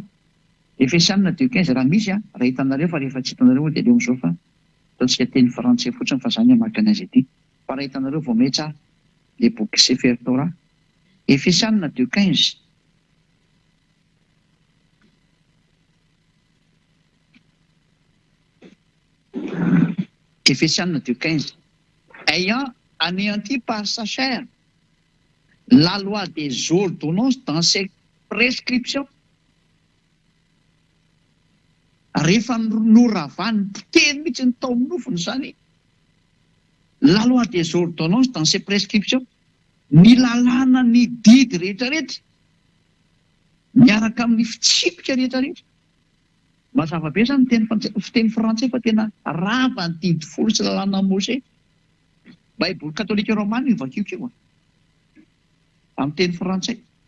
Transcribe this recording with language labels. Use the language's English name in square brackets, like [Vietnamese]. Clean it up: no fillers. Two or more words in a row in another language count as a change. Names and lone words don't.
[Malagasy] Efesianina 2:15 raha misy raha hitanareo fa rehefa tsy hitanareo dia leo amin'izao fa ataontsika teny frantsay fotsiny fa izany hamaky anazy ity. Fa raha hitanareo vao may tsara ilay boky Sefer Torah. [French] Efesianina 2:15 Efesianina 2:15 ayant anéanti par sa chair la loi des ordonnances dans ses prescriptions. [Malagasy] Rehefa noravany teny mihitsy ny tao amin'ny nofony izany [French] la loi des ordonnances dans ses prescriptions, [Malagasy] ny lalàna ny didy rehetrarehetra miaraka amin'ny fitsipika rehetrarehetra. Mazava be izany fiteny frantsay fa tena rava ny didy folo sy lalàna Mose. Baiboly katolika romana io vakiokio amin'ny teny frantsay.